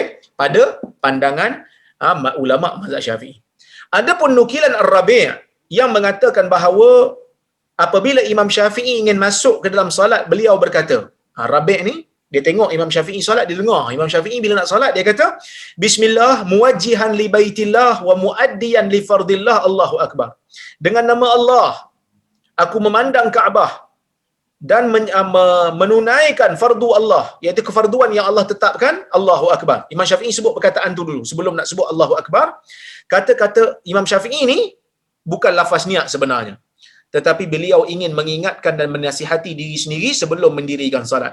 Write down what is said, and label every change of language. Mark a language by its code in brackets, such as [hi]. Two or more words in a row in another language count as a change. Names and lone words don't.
[ms] Pada pandangan ulama mazhab Syafi'i. Adapun nukilan Ar-Rabi' yang mengatakan bahawa apabila Imam Syafi'i ingin masuk ke dalam solat, beliau berkata, Rabi' ni dia tengok Imam Syafi'i solat, dia dengar Imam Syafi'i bila nak solat dia kata, [ar] بسم الله موجها لبيت الله ومؤديا لفرض الله، الله أكبر. [ms] Dengan nama Allah aku memandang Kaabah dan menunaikan fardu Allah, iaitu kefarduan yang Allah tetapkan, [ar] الله أكبر. [ms] Imam Syafi'i sebut perkataan tu dulu sebelum nak sebut [ar] الله أكبر. [ms] Kata-kata Imam Syafi'i ni bukan lafaz niat sebenarnya, tetapi beliau ingin mengingatkan dan menasihati diri sendiri sebelum mendirikan salat.